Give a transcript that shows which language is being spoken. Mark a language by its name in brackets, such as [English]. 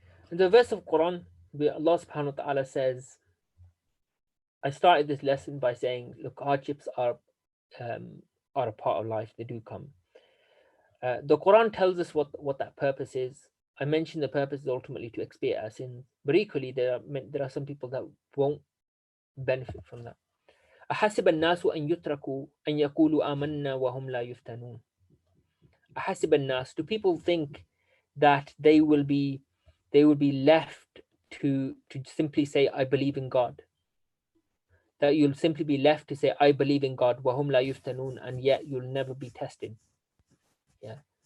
[English] In the verse of Quran, where Allah subhanahu wa ta'ala says, I started this lesson by saying, look, hardships are a part of life, they do come. The Quran tells us what that purpose is. I mentioned the purpose is ultimately to expiate our sins, but equally there are some people that won't benefit from that. [Arabic] أحسب الناس أن يتركوا أن يقولوا آمنا وهم لا يفتنون. [English] أحسب الناس, do people think that they will be left to simply say, I believe in God? That you'll simply be left to say, I believe in God, وهم لا يفتنون, and yet you'll never be tested. Yeah.